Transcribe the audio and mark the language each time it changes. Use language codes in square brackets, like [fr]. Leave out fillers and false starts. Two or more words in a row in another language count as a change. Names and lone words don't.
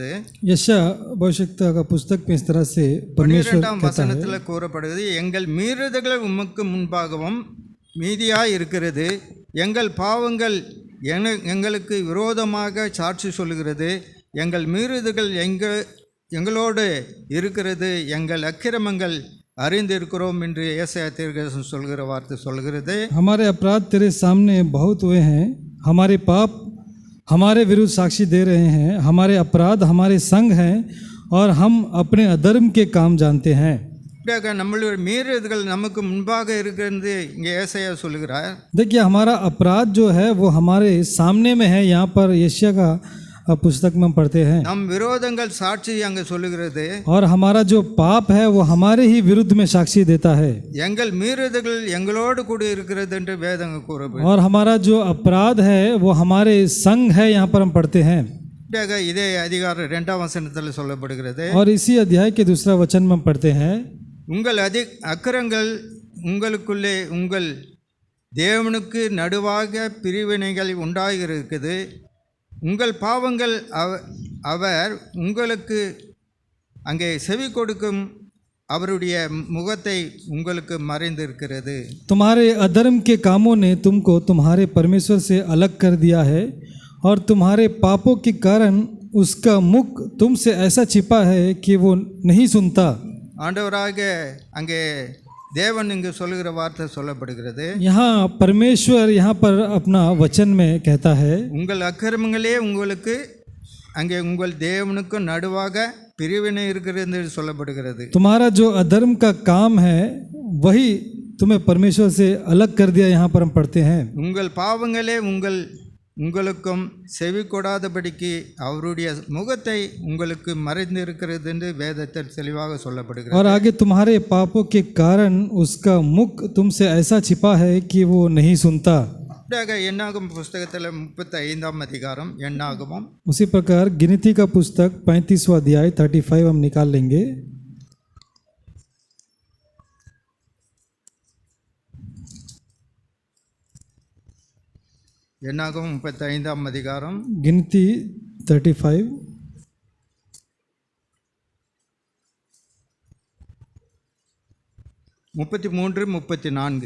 [hi] यशाया भविष्यवक्ता का पुस्तक में इस तरह से परमेश्वर [ta] 12ஆம் வசனத்தில் கூறப்படுகிறது, எங்கள் மீறுதல்கள் உமக்கு முன்பாகவும் மீதியாய் இருக்கிறது, எங்கள் பாவங்கள் எங்களுக்கு விரோதமாக சாட்சி சொல்லுகிறது, எங்கள் மீறுதல்கள் எங்களோடு இருக்கிறது, எங்கள் அக்கிரமங்கள் அறிந்திருக்கிறோம் என்று ஏசாயா தீர்க்கதரிசி சொல்கிற வார்த்தை சொல்கிறது. [hi] हमारे अपराध तेरे सामने बहुत हुए हैं, हमारे पाप हमारे विरुद्ध साक्षी दे रहे हैं, हमारे अपराध हमारे संग हैं और हम अपने अधर्म के काम जानते हैं. [ta] இப்படியாக நம்மளுடைய மீறுதல்கள் நமக்கு முன்பாக இருக்கிறது இங்கே ஏசாயா சொல்கிறார். [hi] देखिए हमारा अपराध जो है वो हमारे सामने में है. यहाँ पर यशायाह का पुस्तक में हम पढ़ते हैं. [ta] நம் விரோதங்கள் சாட்சி அங்கே சொல்லுகிறது. [hi] और हमारा जो पाप है वो हमारे ही विरुद्ध में साक्षी देता है. [ta] எங்கள் மீறுதல்கள் எங்களோடு கூட இருக்கிறது என்று வேதம் கூறுகிறது. [hi] और हमारा जो अपराध है वो हमारे संग है. यहाँ पर हम पढ़ते हैं. [ta] இப்படியாக இதே அதிகாரம் 2ஆம் வசனத்தில் சொல்லப்படுகிறது. [hi] और इसी अध्याय के दूसरा वचन में हम पढ़ते हैं. [ta] உங்கள் அக்கிரங்கள் உங்களுக்குள்ளே உங்கள் தேவனுக்கு நடுவாக பிரிவினைகள் உண்டாகியிருக்குது. உங்கள் பாவங்கள் அவர் உங்களுக்கு அங்கே செவி கொடுக்கும் அவருடைய முகத்தை உங்களுக்கு மறைந்திருக்கிறது. [hi] तुम्हारे अधर्म के कामों ने तुमको तुम्हारे परमेश्वर से अलग कर दिया है और तुम्हारे पापों के कारण उसका मुख तुमसे ऐसा छिपा है कि वो नहीं सुनता. [ta] ஆண்டவராக அங்கே தேவன் இங்கு சொல்லுகிற வார்த்தை சொல்லப்படுகிறது. [hi] यहाँ परमेश्वर यहाँ पर अपना वचन में कहता है, [ta] உங்கள் அக்கிரமங்களே உங்களுக்கு அங்கே உங்கள் தேவனுக்கு நடுவாக பிரிவினை இருக்கிறது என்று சொல்லப்படுகிறது. [hi] तुम्हारा जो अधर्म का काम है वही तुम्हें परमेश्वर से अलग कर दिया. यहाँ पर हम पढ़ते हैं. [ta] உங்கள் பாவங்களே உங்களுக்கும் செவி கொடாதபடிக்கு அவருடைய முகத்தை உங்களுக்கு மறைந்திருக்கிறது என்று வேதத்தில் தெளிவாக சொல்லப்படுகிறது. [hi] और आगे तुम्हारे पापों के कारण उसका मुख तुमसे ऐसा छिपा है कि वो नहीं सुनता. [ta] என்னாகும் புஸ்தகத்தில் 35ஆம் அதிகாரம் என்னாகமும் [hi] उसी प्रकार गिनती का पुस्तक 35वां अध्याय 35 हम निकाल लेंगे. [ta] என்னாகும் 35ஆம் அதிகாரம் [hi] गिनती 35 33 34